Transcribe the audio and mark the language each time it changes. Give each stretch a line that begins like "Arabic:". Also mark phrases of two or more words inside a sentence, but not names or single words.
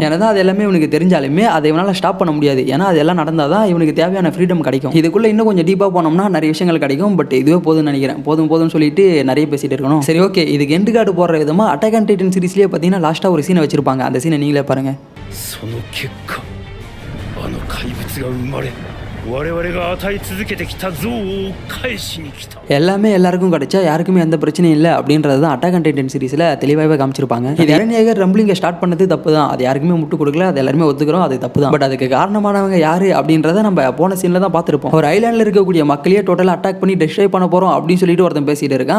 Tamil: ஏன்னா அது எல்லாமே இவனுக்கு தெரிஞ்சாலுமே அதை இவனால் ஸ்டாப் பண்ண முடியாது. ஏன்னா அதெல்லாம் நடந்தால் தான் இவனுக்கு தேவையான ஃப்ரீடம் கிடைக்கும். இதுக்குள்ளே இன்னும் கொஞ்சம் டீப்பாக போனோம்னா நிறைய விஷயங்கள் கிடைக்கும். பட் இதுவே போதும்னு நினைக்கிறேன். போதும்னு சொல்லிட்டு நிறைய பேசிட்டு இருக்கணும். சரி ஓகே, இதுக்கு
English: end card
Tamil: போடுற விதமாக அட்டாக் ஆன் டைட்டன் சீரிஸ்லேயே பார்த்தீங்கன்னா லாஸ்ட்டாக ஒரு சீனை வச்சிருப்பாங்க. அந்த சீனை நீங்களே பாருங்க.
Japanese: あの怪物が生まれ我々が与え続けてきた憎悪を返しに来た.
Tamil: எல்லாமே எல்லாருக்கும் கிடைச்சா யாருக்குமே எந்த பிரச்சனையும் இல்லை அப்படின்றது தான் அட்டாக் ஆன் டைட்டன் சீரிஸில் தெளிவாகவே காமிச்சிருப்பாங்க. இது எரன் ஏகர் ரம்பிளிங்கை ஸ்டார்ட் பண்ணது தப்பு தான். அது யாருக்குமே முட்டு கொடுக்கல, அது எல்லாருமே ஒத்துக்கிறோம், அது தப்பு தான். பட் அதுக்கு காரணமானவங்க யாரு அப்படின்றத நம்ம போன சீனில் தான் பார்த்துருப்போம். ஒரு ஐலாண்டில் இருக்கக்கூடிய மக்களையே டோட்டலாக அட்டாக் பண்ணி டெஸ்ட்ராய் பண்ண போகிறோம் அப்படின்னு சொல்லிட்டு ஒருத்தன் பேசிட்டு இருக்கான்.